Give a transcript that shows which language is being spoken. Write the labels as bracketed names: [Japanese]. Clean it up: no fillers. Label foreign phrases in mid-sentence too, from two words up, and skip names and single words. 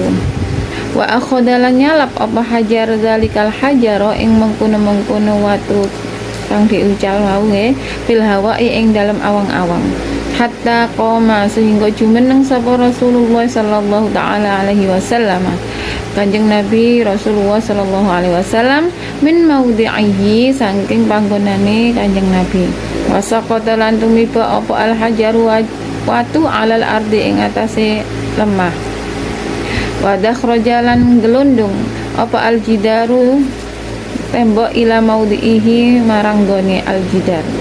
[Arabic] وأخذ [Javanese] nyalap apa hajar [Arabic] ذلك الحجر [Javanese] ing mengkono-mengkono watu kang diucal wau [Arabic] في الهواء [Javanese] ing dalam awang-awang. [Arabic] حتى قام [Javanese] sehingga jumeneng sapa Rasulullah [Arabic] صلى الله تعالى عليه وسلم [Javanese] Kanjeng Nabi Rasulullah [Arabic] صلى الله عليه وسلم من موضعه [Javanese] saking panggonane Kanjeng Nabi. Wasaqata lan tumiba apa al hajaru watu [Arabic] على الأرض [Javanese] ing atase lemah. Wa dakhrajalan gelundung apa al jidaru tembok [Arabic] إلى موضعه [Javanese] marang gone al jidar.